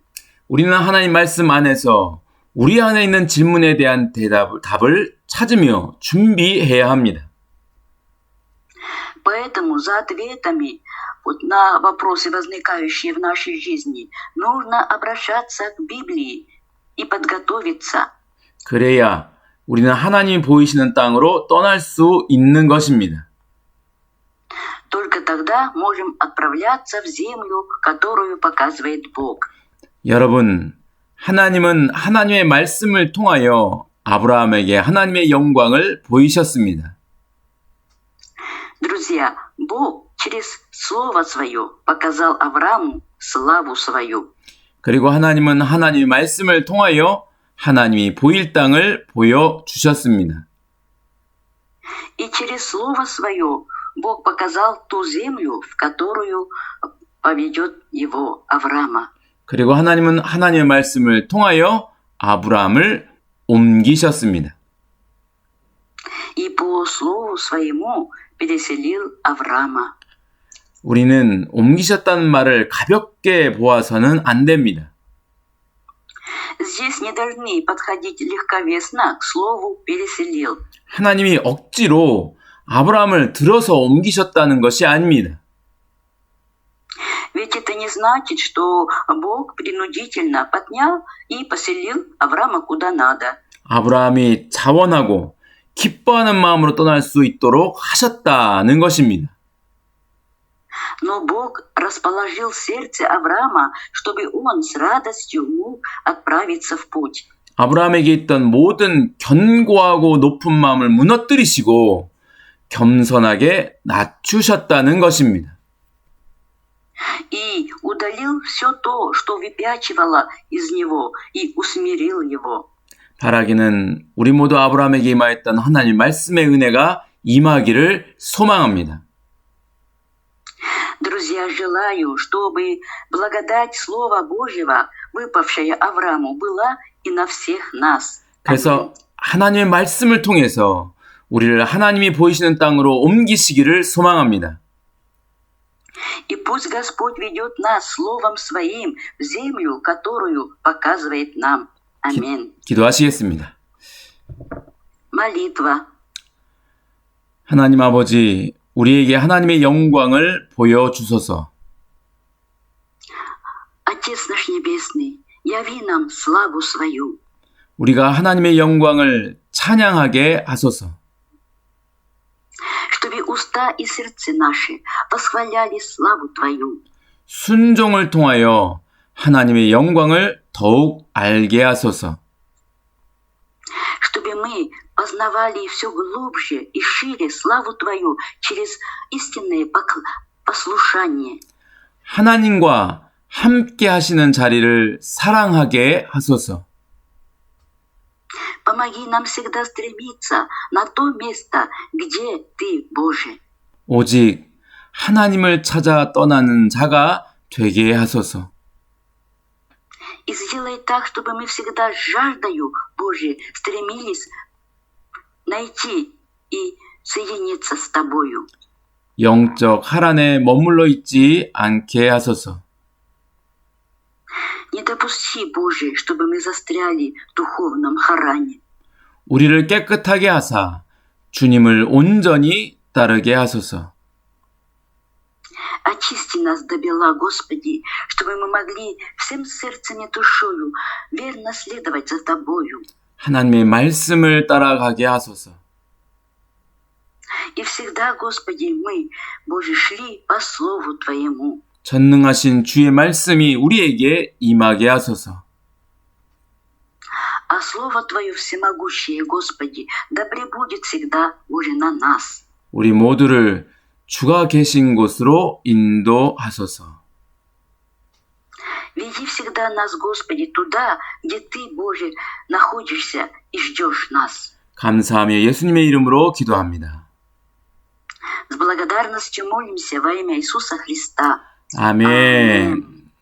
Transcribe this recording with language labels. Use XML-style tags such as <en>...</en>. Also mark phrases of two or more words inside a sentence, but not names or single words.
<ko>우리는 하나님 말씀 안에서 우리 안에 있는 질문에 대한 답을 찾으며 준비해야 합니다.</ko> <ru>Поэтому за ответами на вопросы, возникающие в нашей жизни, нужно обращаться к Библии и подготовиться.</ru> <ko>그래야 우리는 하나님이 보이시는 땅으로 떠날 수 있는 것입니다.</ko> <ru>Только тогда можем отправляться в землю, которую показывает Бог.</ru> <ko>여러분, 하나님은 하나님의 말씀을 통하여 아브라함에게 하나님의 영광을 보이셨습니다.</ko> <ru>Друзья, Бог через Слово Свое показал Аврааму славу свою.</ru> <ko>그리고 하나님은 하나님의 말씀을 통하여 하나님이 보일 땅을 보여주셨습니다.</ko> <ru>И через Слово Свое Бог показал ту землю, в которую поведет его Авраама.</ru> <ko>그리고 하나님은 하나님의 말씀을 통하여 아브라함을 옮기셨습니다.</ko> <ru>И по Слову Своему переселил Авраама.</ru> <ko>우리는 옮기셨다는 말을 가볍게 보아서는 안 됩니다.</ko> <ru>Здесь не должны подходить легковесно к слову «переселил».</ru> <ko>하나님이 억지로 아브라함을 들어서 옮기셨다는 것이 아닙니다.</ko> <ru>Ведь это не значит, что Бог принудительно поднял и поселил Авраама куда надо.</ru> <ko>아브라함이 자원하고 기뻐하는 마음으로 떠날 수 있도록 하셨다는 것입니다.</ko> <ru>Но Бог расположил сердце Авраама, чтобы он с радостью мог отправиться в путь.</ru> <ko>아브라함에게 있던 모든 견고하고 높은 마음을 무너뜨리시고 겸손하게 낮추셨다는 것입니다.</ko> <ru>И удалил все то, что выпячивало из него, и усмирил его.</ru> <ko>바라기는 우리 모두 아브라함에게 임하였던 하나님 말씀의 은혜가 임하기를 소망합니다.</ko> <ru>Друзья, желаю, чтобы благодать Слова Божьего, выпавшая Аврааму, была и на всех нас.</ru> <ko>그래서 하나님의 말씀을 통해서 우리를 하나님이 보이시는 땅으로 옮기시기를 소망합니다.</ko> <ru>И пусть Господь ведет нас Словом Своим в землю, которую показывает нам. Аминь.</ru> <ko>기도하시겠습니다.</ko> <ru>Молитва.</ru> <ko>하나님 아버지, 우리에게 하나님의 영광을 보여주소서.</ko> <ru>Отец наш Небесный, яви нам славу свою.</ru> <ko>우리가 하나님의 영광을 찬양하게 하소서.</ko> <ru>Чтобы уста и сердце наши восхваляли славу Твою.</ru> <ko>순종을 통하여 하나님의 영광을 더욱 알게 하소서.</ko> <ru>Чтобы мы познавали все глубже и шире славу Твою через истинное послушание.</ru> <ko>하나님과 함께 하시는 자리를 사랑하게 하소서.</ko> <ru>Помоги нам всегда стремиться на то место, где Ты, Боже.</ru> <ko>오직 하나님을 찾아 떠나는 자가 되게 하소서.</ko> <ru>И сделай так, чтобы мы всегда с жаждою, Боже, стремились найти и соединиться с Тобою.</ru> <ko>영적 하란에 머물러 있지 않게 하소서.</ko> <ru>Не допусти, Боже, чтобы мы застряли в духовном Харане.</ru> <ko>우리를 깨끗하게 하사 주님을 온전히 따르게 하소서.</ko> <ru>Очисти нас до бела, Господи, чтобы мы могли всем сердцем и душою верно следовать за Тобою.</ru> <ko>하나님의 말씀을 따라가게 하소서.</ko> <ru>И всегда, Господи, мы, Боже, шли по Слову Твоему.</ru> <ko>전능하신 주의 말씀이 우리에게 임하게 하소서.</ko> <ru>А Слово Твое всемогущее, Господи, да пребудет всегда, Боже, на нас.</ru> <ko>우리 모두를 주가 계신 곳으로 인도하소서.</ko> <ru>Веди всегда нас, Господи, туда, где Ты, Боже, находишься и ждешь нас.</ru> <ko>감사하며 예수님의 이름으로 기도합니다.</ko> <ru>С благодарностью молимся во имя Иисуса Христа.</ru> <ko>아멘.</ko>